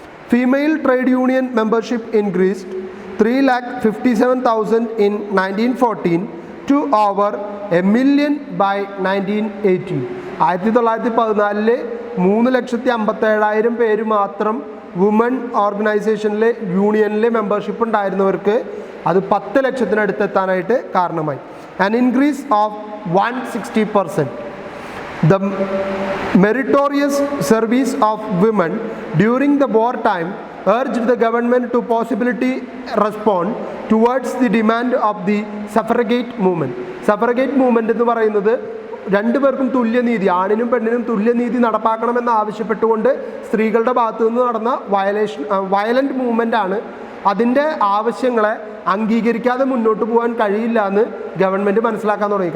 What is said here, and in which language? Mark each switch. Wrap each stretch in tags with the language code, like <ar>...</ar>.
<en>Female trade union membership increased 3,57,000 in 1914 to over 1,000,000 by 1918.</en> <ml>1914 3,57,000 പേര് മാത്രം woman ഓർഗനൈസേഷനിലെ യൂണിയനിലെ membership ഉണ്ടായിരുന്നവർക്ക് അത് 10 ലക്ഷത്തിനടുത്ത് എത്താനായിട്ട് കാരണമായി.</ml> <en>An increase of 160%. The meritorious service of women during the wartime urged the government to possibility respond towards the demand of the suffragette movement.</en> <ml>Suffragette movement എന്ന് പറയുന്നത് രണ്ടുപേർക്കും തുല്യനീതി, ആണിനും പെണ്ണിനും തുല്യനീതി നടപ്പാക്കണമെന്ന് ആവശ്യപ്പെട്ടുകൊണ്ട് സ്ത്രീകളുടെ ഭാഗത്തു നിന്ന് നടന്ന വയലൻ്റ് മൂവ്മെൻ്റ് ആണ്. അതിൻ്റെ ആവശ്യങ്ങളെ അംഗീകരിക്കാതെ മുന്നോട്ട് പോകാൻ കഴിയില്ല എന്ന് ഗവൺമെൻറ് മനസ്സിലാക്കാൻ തുടങ്ങി.</ml>